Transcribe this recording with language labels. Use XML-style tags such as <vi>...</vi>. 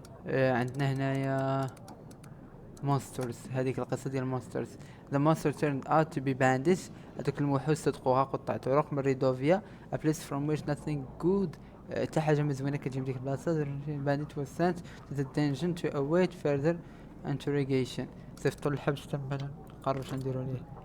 <ar>عندنا هنايا monsters. هذيك القصة ديال monsters.</ar> <en>the monster turned out to be bandits.</en> <ar>هذوك الموحوس صدقوها قطع طرق من ريدوفيا</ar> <en>a place from which nothing good.</en> <ar>حتى حاجة مزوينة كتجي من ديك البلاصة.</ar> <en>bandit was sent to the dungeon to await further interrogation.</en> <ar>صيفطوا للحبس تما نقرروا شنديروا ليه.</ar>